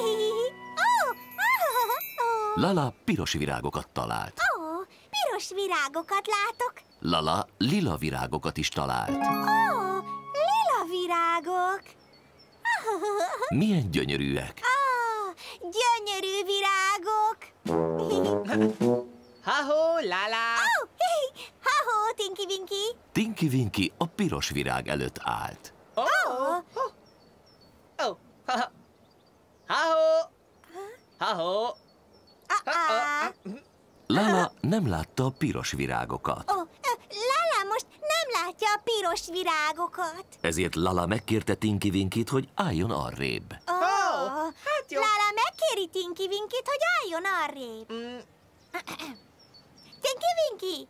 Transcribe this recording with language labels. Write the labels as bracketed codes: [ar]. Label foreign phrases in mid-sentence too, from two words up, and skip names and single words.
[hu] Lala piros virágokat talált. Ó, piros virágokat látok. Lala lila virágokat is talált. Ó, lila virágok. Milyen gyönyörűek! Gyönyörű virágok. Ha-ho, Lala! Ha-ho, Tinky Winky. Tinky Winky a piros virág előtt állt. Ha-ho! Ha-ho! Lala nem látta a piros virágokat. Lala most nem látja a piros virágokat. Ezért Lala megkérte Tinky Winkyt, hogy álljon arrébb. Hát jó. Lala megkéri Tinky Winkyt, hogy álljon arrébb. Tinky Winky!